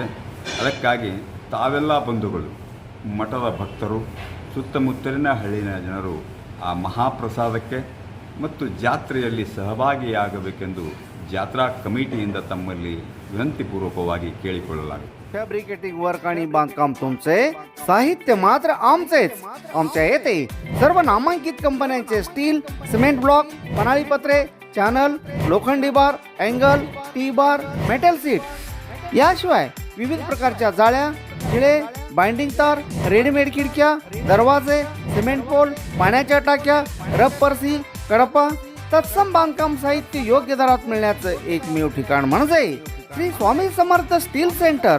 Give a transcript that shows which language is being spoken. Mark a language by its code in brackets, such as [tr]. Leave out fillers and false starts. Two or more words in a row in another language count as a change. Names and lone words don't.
[kn] ಅದಕ್ಕಾಗಿ ತಾವೆಲ್ಲ ಬಂಧುಗಳು, ಮಠದ ಭಕ್ತರು, ಸುತ್ತಮುತ್ತಲಿನ ಹಳ್ಳಿನ ಜನರು ಆ ಮಹಾಪ್ರಸಾದಕ್ಕೆ ಮತ್ತು ಜಾತ್ರೆಯಲ್ಲಿ ಸಹಭಾಗಿಯಾಗಬೇಕೆಂದು ಜಾತ್ರಾ ಕಮಿಟಿಯಿಂದ ತಮ್ಮಲ್ಲಿ विनंतीपूर्वकವಾಗಿ ಕೇಳಿಕೊಳ್ಳಲಾಗಿದೆ। [en] fabricating work [mr] आणि बांधकाम तुमचे, साहित्य मात्र आमचेच। आमच्या येथे सर्व नामांकित कंपन्यांचे स्टील, [en] cement block, [mr] पन्हाळी पत्रे, चॅनल, लोखंडी बार, अँगल, [en] T bar, metal sheet [mr] याशिवाय विविध प्रकारच्या जाळ्या, खिळे, बाइंडिंग तार, रेडीमेड खिडक्या, दरवाजे, [en] cement pole, [mr] पाण्याच्या टाक्या, [en] rubber seal, [mr] कडपा तत्सम बांधकाम साहित्य योग्य दरात मिळण्याचं एकमेव ठिकाण म्हणजे श्री स्वामी समर्थ स्टील सेंटर।